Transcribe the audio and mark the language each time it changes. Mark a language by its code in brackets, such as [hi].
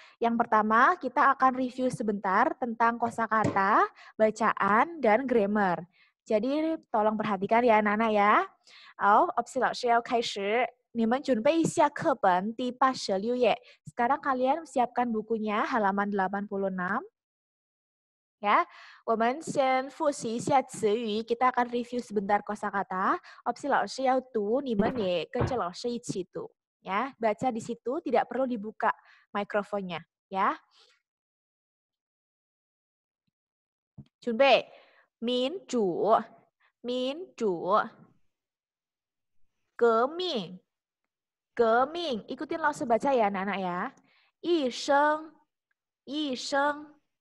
[id] Yang pertama, kita akan review sebentar tentang kosakata, bacaan, dan grammar. Jadi tolong perhatikan ya anak-anak ya. [zh] 好，Opsi 老师要开始。你们准备一下课本第86页。 [id] Sekarang kalian siapkan bukunya halaman 86. Ya, [zh] 我们先复习一下词语， [id] kita akan review sebentar kosakata. [zh] Opsi 老师要读，你们也跟着老师一起读。 [id] Ya, baca di situ, tidak perlu dibuka mikrofonnya. Ya. [zh] 准备，民主，民主，革命，革命。 [id] Ikutin 老师 baca ya anak-anak ya. [zh] 医生，医生。